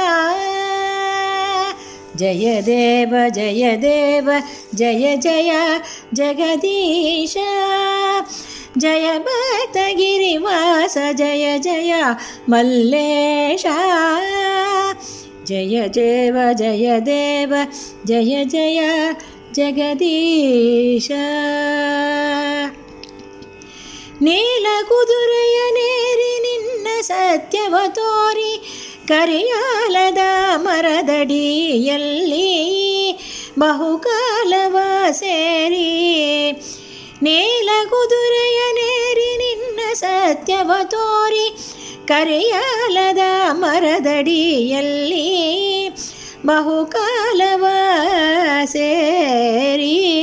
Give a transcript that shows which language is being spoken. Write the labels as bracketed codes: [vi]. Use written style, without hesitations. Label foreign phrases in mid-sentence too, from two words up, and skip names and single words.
[te] జయ దేవ జయ దేవ జయ జయ జగదీశ. జయ భక్తగిరివాస జయ జయ మల్లేశ. జయ దేవ జయ దేవ జయ జయ జగదీశ. [kn] ನೀಲ ಕುದುರೆಯ ನೇರಿ ನಿನ್ನ ಸತ್ಯವ ತೋರಿ ಕರಿಯಾಲದ ಮರದಡಿಯಲ್ಲಿ ಬಹುಕಾಲವ ಸೇರಿ. ನೀಲ ಕುದುರೆಯ ನೇರಿ ನಿನ್ನ ಸತ್ಯವ ತೋರಿ ಕರಿಯಾಲದ ಮರದಡಿಯಲ್ಲಿ ಬಹುಕಾಲವ ಸೇರಿ.